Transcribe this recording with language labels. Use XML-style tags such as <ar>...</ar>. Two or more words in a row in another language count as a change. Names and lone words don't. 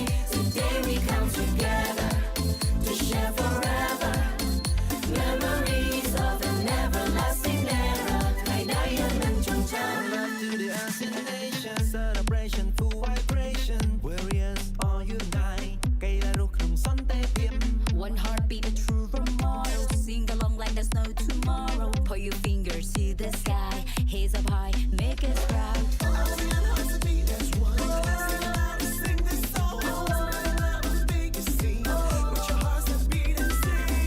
<en>Today we come together to share forever memories of an everlasting era. Love to the ASEAN nation, celebration full vibration. Warriors all unite.</en> <km>កៃឡារុះក្នុងសន្តិភាព</km> <en>One heartbeat, a true role model. Sing along like there's no tomorrow. Put your fingers to the sky. Hands up high, make us proud. ASEAN hearts to beat as one. Sing this song. Spread love on the biggest scene. With your hearts that beat and sing.</en>